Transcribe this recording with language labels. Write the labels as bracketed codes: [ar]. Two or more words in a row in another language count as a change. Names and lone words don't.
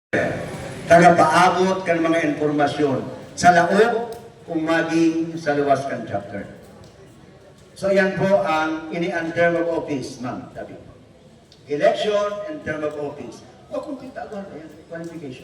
[bik] tagapaabot kan mga informasyon sa laog kung maging sa luwas kan chapter. So yan po ang ini-ang [en] term of office, [bik] ma'am. [tl] Sabi. [en] Election and term of office. [bik] O kung kita agad, ayan, qualification.